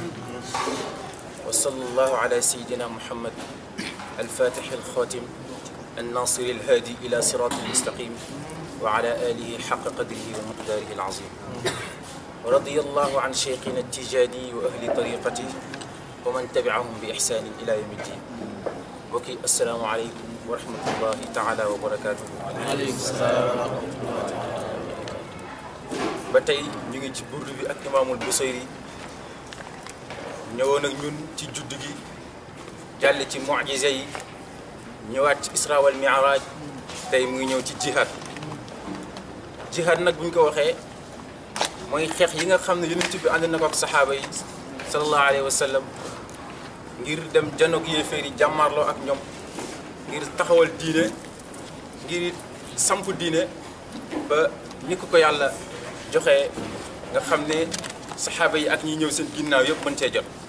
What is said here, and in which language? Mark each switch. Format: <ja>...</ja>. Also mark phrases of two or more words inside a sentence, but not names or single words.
<ar>وصلى الله على سيدنا محمد الفاتح الخاتم الناصر الهادي إلى صراط المستقيم وعلى آله حق قدره ومقداره العظيم ورضي الله عن شيخنا التجاني وأهل طريقته ومن تبعهم بإحسان إلى يوم الدين وكي السلام عليكم ورحمة الله تعالى وبركاته. عليكم السلام ورحمة الله.</ar> <wo>ba tey ñu ngi ci burdu bi ak imaamul Busayri ñëwoon ak ñun ci judd gi jàll ci mu'jiza yi ñëwaat ci Isra wal Mi'raj tey mu ngi ñëw ci jihad. jihad nag bu ñu ko waxee mooy xeex yi nga xam ne Yonent bi ànd na ko ak saxaaba yi</wo> <ar>صلى الله عليه وسلم</ar> <wo>ngir dem janoog yéeféer yi jàmmarloo ak ñoom ngir taxawal diine ngir samp diine ba ni ko yàlla joxe nga xam ne saxaaba yi ak ñi ñëw seen ginnaaw yëpp mën cee jot.</wo>